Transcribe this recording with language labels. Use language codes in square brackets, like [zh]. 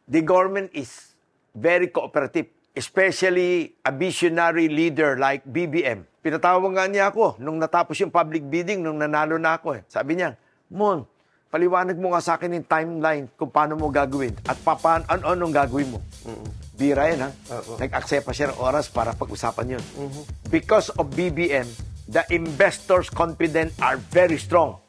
[en] the government is very cooperative, especially a visionary leader like BBM. [tl] Pinatawag nga niya ako nung natapos yung public bidding, nung nanalo na ako. Sabi niya, Mon, paliwanag mo nga sa akin yung timeline kung paano mo gagawin at anong gagawin mo. Bira yan, ha? Nag-accept pa siya ng oras para pag-usapan yun. [en] Because of BBM, the investors' confidence are very strong.